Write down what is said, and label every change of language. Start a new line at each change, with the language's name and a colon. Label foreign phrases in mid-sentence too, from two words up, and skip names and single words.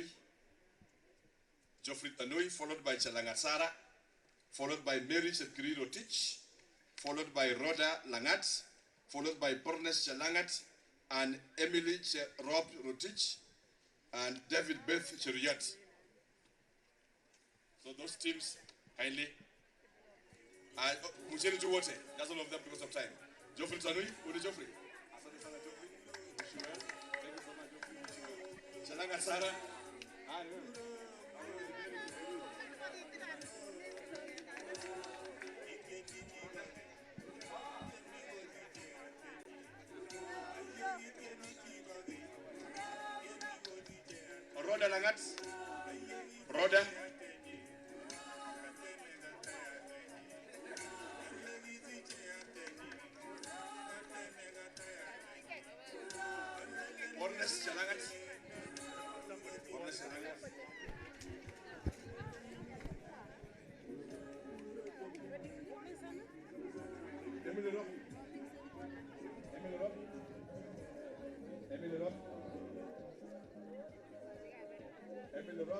English: Geoffrey Tanui, followed by Chalangasara, followed by Mary Chepkiri Rotich, followed by Rhoda Langat, followed by Pornes Chalangat, and Emily Rob Rotich, and David Beth Cheruyat. So those teams, kindly. Mucheri Juwote, that's all of them because of time. Geoffrey Tanui, who is Geoffrey? Chalanga Sara. Rhoda Langat. Rhoda. Pornes Chalangat. Pornes Chalangat. Emily Rock. Emily Rock. Emily Rock. Emily Rock.